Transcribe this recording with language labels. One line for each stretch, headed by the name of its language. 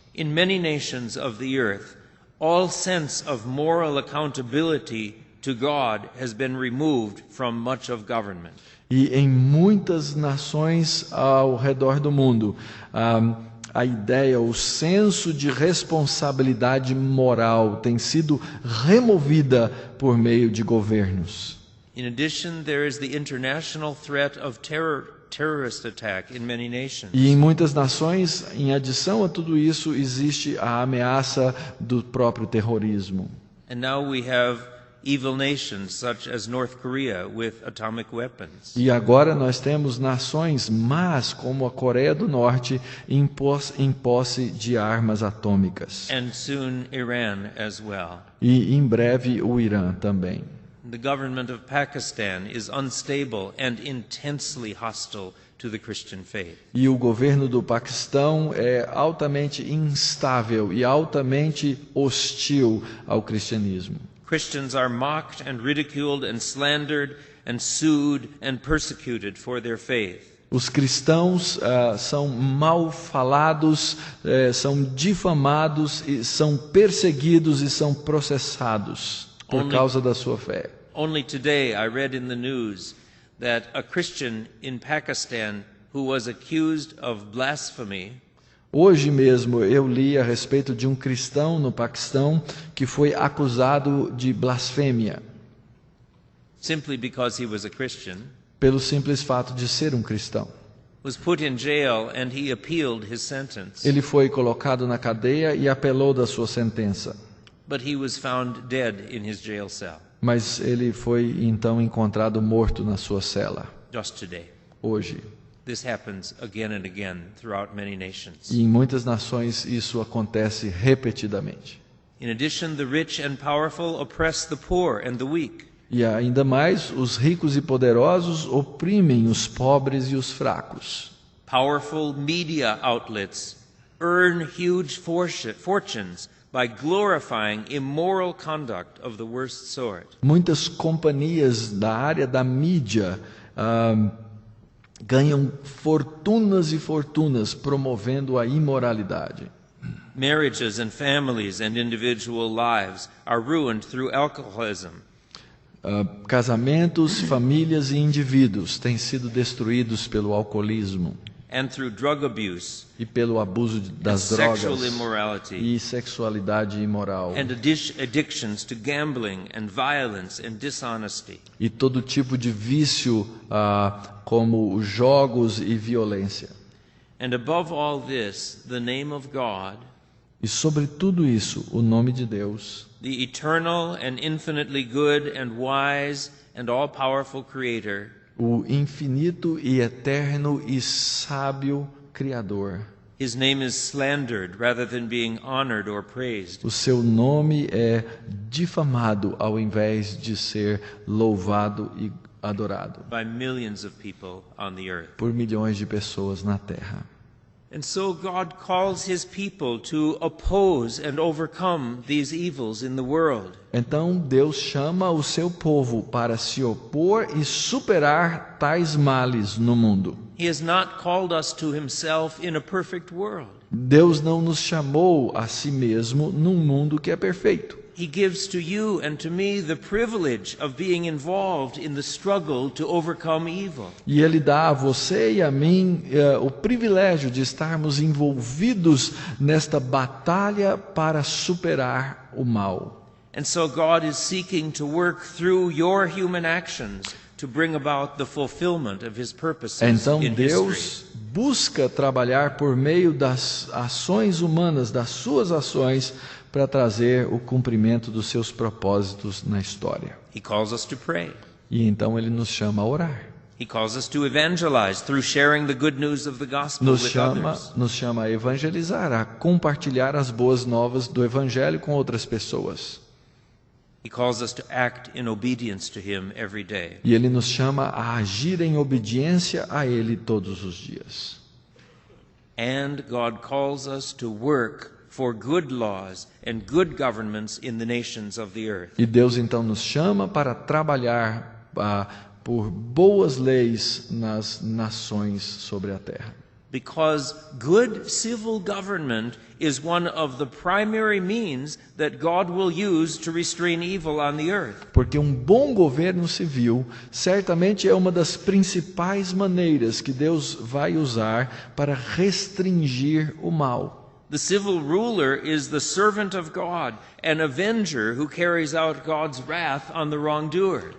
English: In many nations of the earth, all sense of moral accountability to God has been removed from much of government.
Portuguese: E em muitas nações ao redor do mundo, a ideia, o senso de responsabilidade moral tem sido removida por meio de governos.
English: In addition, there is the international threat of terrorist attack in many nations.
Portuguese: E em muitas nações, em adição a tudo isso, existe a ameaça do próprio terrorismo.
English: And now we have evil nations such as North Korea with atomic weapons.
Portuguese: E agora nós temos nações más como a Coreia do Norte em posse de armas atômicas.
English: And soon Iran as well.
Portuguese: E em breve o Irã também.
English: The government of Pakistan is unstable and intensely hostile to the Christian faith.
Portuguese: E o governo do Paquistão é altamente instável e altamente hostil ao cristianismo.
English: Christians are mocked and ridiculed and slandered and sued and persecuted for their faith.
Portuguese: Os cristãos são mal falados, são difamados, e são perseguidos e são processados por causa da sua fé.
English: Only today I read in the news that a Christian in Pakistan who was accused of blasphemy
Portuguese: Hoje mesmo eu li a respeito de um cristão no Paquistão que foi acusado de blasfêmia
English: simply because he was a Christian,
Portuguese: pelo simples fato de ser um cristão.
English: was put in jail and he appealed his sentence.
Portuguese: Ele foi colocado na cadeia e apelou da sua sentença,
English: But he was found dead in his jail cell
Portuguese: mas ele foi então encontrado morto na sua cela,
English: just today.
Portuguese: hoje.
English: This happens again and again throughout many nations.
Portuguese: E em muitas nações isso acontece repetidamente.
English: In addition, the rich and powerful oppress the poor and the weak.
Portuguese: E ainda mais, os ricos e poderosos oprimem os pobres e os fracos.
English: Powerful media outlets earn huge fortunes by glorifying immoral conduct of the worst sort.
Portuguese: Muitas companhias da área da mídia ganham fortunas e fortunas promovendo a imoralidade.
English: Marriages and families and individual lives are ruined through alcoholism.
Portuguese: Casamentos, famílias e indivíduos têm sido destruídos pelo alcoolismo
English: And through drug abuse
Portuguese: e pelo abuso das
English: sexual
Portuguese: drogas
English: immorality
Portuguese: e sexualidade imoral
English: and addictions to gambling and violence and dishonesty.
Portuguese: e todo tipo de vício como jogos e violência.
English: And above all this, the name of God,
Portuguese: E sobre tudo isso, o nome de Deus,
English: the eternal and infinitely good and wise and all-powerful Creator,
Portuguese: o infinito e eterno e sábio Criador.
English: His name is slandered rather than being honored or praised.
Portuguese: O seu nome é difamado ao invés de ser louvado e adorado
English: By millions of people on the earth.
Portuguese: por milhões de pessoas na terra.
English: And so God calls His people to oppose and overcome these evils in the world.
Portuguese: Então Deus chama o seu povo para se opor e superar tais males no mundo.
English: He has not called us to Himself in a perfect world.
Portuguese: Deus não nos chamou a si mesmo num mundo que é perfeito.
English: He gives to you and to me the privilege of being involved in the struggle to overcome evil.
Portuguese: E Ele dá a você e a mim o privilégio de estarmos envolvidos nesta batalha para superar o mal.
English: And so God is seeking to work through your human actions to bring about the fulfillment of His purposes
Portuguese: Então
English: in
Portuguese: Deus
English: history.
Portuguese: busca trabalhar por meio das ações humanas, das suas ações, para trazer o cumprimento dos seus propósitos na história.
English: He calls us to pray.
Portuguese: E então Ele nos chama a orar.
English: He calls us to evangelize through sharing the good news of the gospel with others.
Portuguese: Nos chama a evangelizar, a compartilhar as boas novas do Evangelho com outras pessoas.
English: He calls us to act in obedience to Him every day.
Portuguese: E Ele nos chama a agir em obediência a Ele todos os dias.
English: And God calls us to work for good laws and good governments in the nations of the earth.
Portuguese: E Deus então nos chama para trabalhar por boas leis nas nações sobre a terra.
English: Because good civil government is one of the primary means that God will use to restrain evil on the earth.
Portuguese: Porque um bom governo civil certamente é uma das principais maneiras que Deus vai usar para restringir o mal.
English: The civil ruler is the servant of God, an avenger who carries out God's wrath on the wrongdoer.